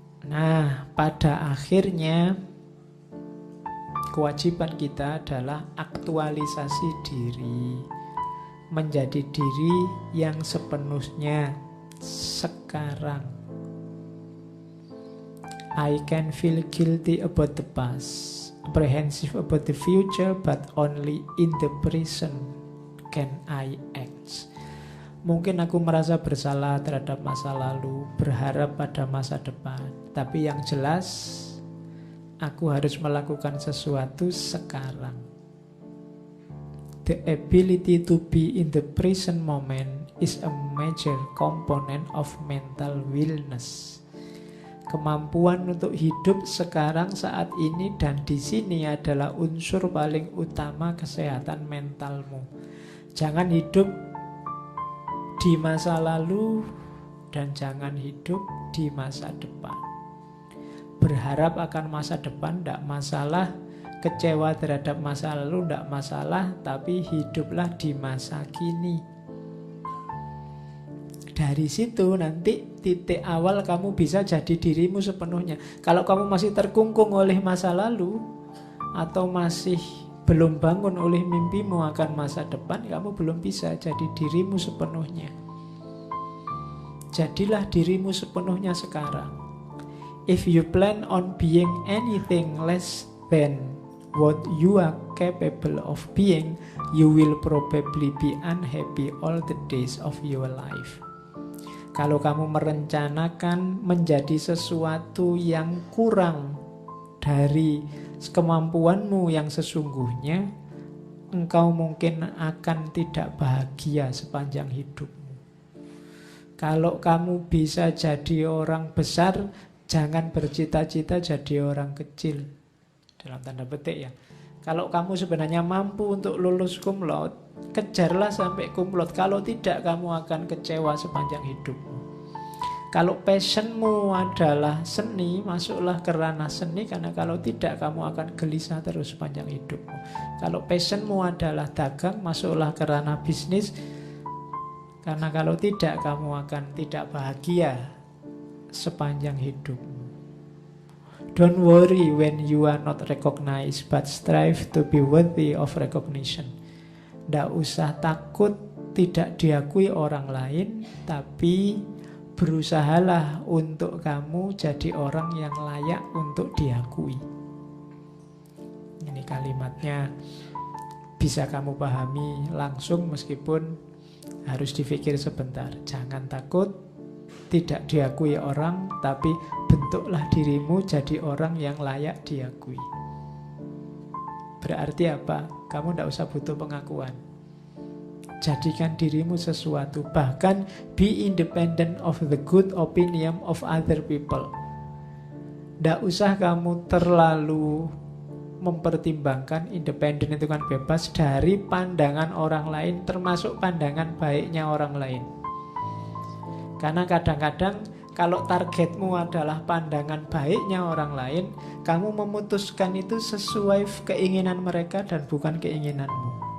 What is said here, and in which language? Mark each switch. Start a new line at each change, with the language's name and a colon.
Indonesian: Nah, pada akhirnya kewajiban kita adalah aktualisasi diri, menjadi diri yang sepenuhnya sekarang.
English: I can feel guilty about the past, apprehensive about the future, but only in the present can I act.
Indonesian: Mungkin aku merasa bersalah terhadap masa lalu, berharap pada masa depan, tapi yang jelas aku harus melakukan sesuatu sekarang.
English: The ability to be in the present moment is a major component of mental wellness.
Indonesian: Kemampuan untuk hidup sekarang, saat ini dan di sini adalah unsur paling utama kesehatan mentalmu. Jangan hidup di masa lalu dan jangan hidup di masa depan. Berharap akan masa depan tidak masalah, kecewa terhadap masa lalu tidak masalah, tapi hiduplah di masa kini. Dari situ nanti titik awal kamu bisa jadi dirimu sepenuhnya. Kalau kamu masih terkungkung oleh masa lalu atau masih belum bangun oleh mimpimu akan masa depan, kamu belum bisa jadi dirimu sepenuhnya. Jadilah dirimu sepenuhnya sekarang.
English: If you plan on being anything less than what you are capable of being, you will probably be unhappy all the days of your life.
Indonesian: Kalau kamu merencanakan menjadi sesuatu yang kurang dari kemampuanmu yang sesungguhnya, engkau mungkin akan tidak bahagia sepanjang hidupmu. Kalau kamu bisa jadi orang besar, jangan bercita-cita jadi orang kecil. Dalam tanda petik ya. Kalau kamu sebenarnya mampu untuk lulus cum laude, kejarlah sampai cum laude. Kalau tidak, kamu akan kecewa sepanjang hidupmu. Kalau passionmu adalah seni, masuklah ke ranah seni, karena kalau tidak, kamu akan gelisah terus sepanjang hidupmu. Kalau passionmu adalah dagang, masuklah ke ranah bisnis, karena kalau tidak, kamu akan tidak bahagia sepanjang hidupmu.
English: Don't worry when you are not recognized, but strive to be worthy of recognition.
Indonesian: Nggak usah takut tidak diakui orang lain, tapi berusahalah untuk kamu jadi orang yang layak untuk diakui. Ini kalimatnya bisa kamu pahami langsung meskipun harus dipikir sebentar. Jangan takut tidak diakui orang, tapi bentuklah dirimu jadi orang yang layak diakui. Berarti apa? Kamu tidak usah butuh pengakuan. Jadikan dirimu sesuatu.
English: Bahkan be independent of the good opinion of other people.
Indonesian: Tidak usah kamu terlalu mempertimbangkan. Independen itu kan bebas dari pandangan orang lain, termasuk pandangan baiknya orang lain. Karena kadang-kadang kalau targetmu adalah pandangan baiknya orang lain, kamu memutuskan itu sesuai keinginan mereka dan bukan keinginanmu.